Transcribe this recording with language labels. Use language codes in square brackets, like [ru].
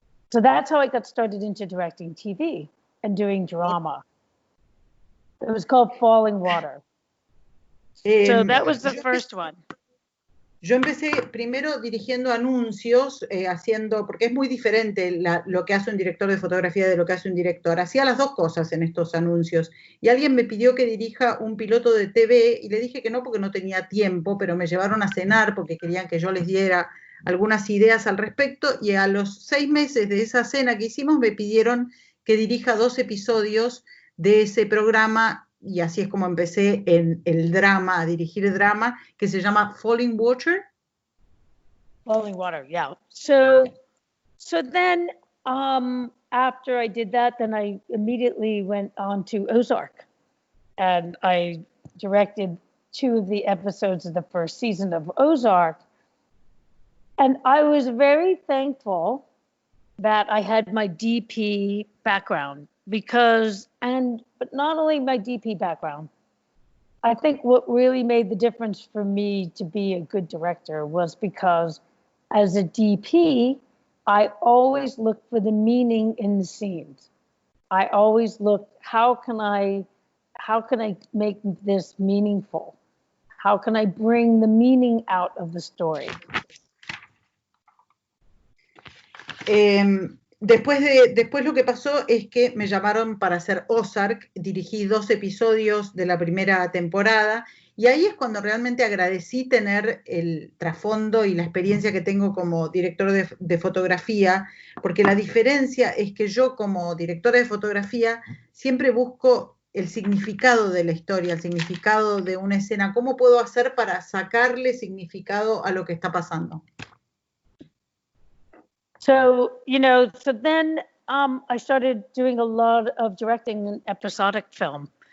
[en] So that's how I got started into directing TV and doing drama. It was called Falling Water. So that was the first one. [es] Yo empecé primero dirigiendo anuncios, porque es muy diferente lo que hace un director de fotografía de lo que hace un director. Hacía las dos cosas en estos anuncios. Y alguien me pidió que dirija un piloto de TV y le dije que no porque no tenía tiempo, pero me llevaron a cenar porque querían que yo les diera algunas ideas al respecto. Y a los 6 meses de esa cena que hicimos me pidieron que dirija 2 episodios de ese programa. Y así es como empecé en el drama, a dirigir drama, que se llama Falling Water. [en] Falling Water, yeah. So then after I did that, then I immediately went on to Ozark. And I directed 2 of the episodes of the first season of Ozark. And I was very thankful that I had my DP background but not only my DP background, I think what really made the difference for me to be a good director was because as a DP, I always looked for the meaning in the scenes. I always looked, how can I make this meaningful? How can I bring the meaning out of the story? [es] Después lo que pasó es que me llamaron para hacer Ozark, dirigí 2 episodios de la primera temporada y ahí es cuando realmente agradecí tener el trasfondo y la experiencia que tengo como director de fotografía, porque la diferencia es que yo como directora de fotografía siempre busco el significado de la historia, el significado de una escena, cómo puedo hacer para sacarle significado a lo que está pasando. [en] So then I started doing a lot of directing an episodic film.